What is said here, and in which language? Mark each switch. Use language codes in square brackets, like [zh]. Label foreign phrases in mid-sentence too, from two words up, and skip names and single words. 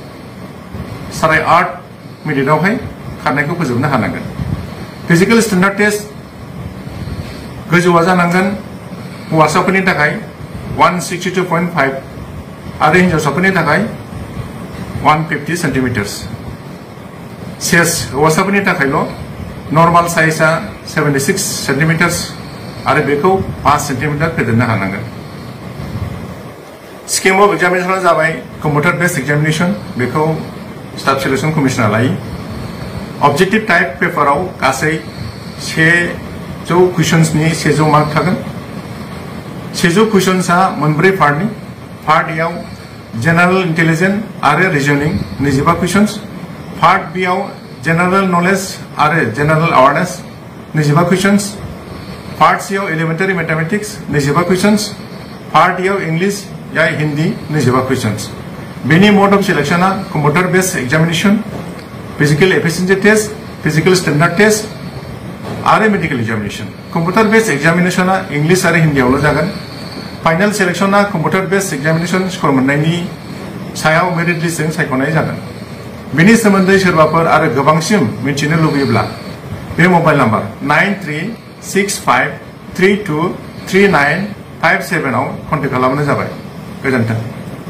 [brx] 8.5 मिनिटआवहाय खारनायखौ फोजोबनो हानांगोन [en] physical standard test [brx] गोजौआ जानांगोन हौवासाफोरनि थाखाय 162.5 आरो हिनजावसाफोरनि थाखाय 150 सेंटीमीटर्स सेस हौवासाफोरनि थाखायल' नर्माल साइजआ 76 सेंटीमीटर्स आरो बेखौ 5 सेंटीमीटर फेदेरनो हानांगोन [en] scheme of examination [brx] जाबाय [en] computer based examination [brx] बेखौ [en] staff selection commission [brx] लायो [en] objective type [brx] पेपराव गासै 100 क्वेश्चन्सनि 100 मार्क थागोन 100 क्वेश्चन्सआ मोनब्रै पार्टनि पार्ट एआव [en] general intelligence [brx] आरो रिजनिंग 25 क्वेश्चन्स [en] part B [brx] आव [en] general knowledge [brx] आरो [en] general awareness 25 questions part C [brx] आव [en] elementary mathematics [brx] 25 [en] questions part A [brx] आव इंग्लिश या हिंदी 25 क्वेश्चन्स बेनि [en] mode of selection computer based examination physical efficiency test physical standard test [brx] आरो [en] medical examination computer based examination [brx] इंग्लिश आरो हिंदीआवल' जागोन [en] final selection computer based examination score [brx] मोननायनि सायाव [en] merit list [brx] सायख'नाय जागोन बेनि सोमोन्दै सोरबाफोर आरो गोबांसिन मिथिनो लुबैयोब्ला बे [en] mobile number [brx] 9365323957 आव कन्टेक्ट खालामनो जाबाय गोजोन्थों।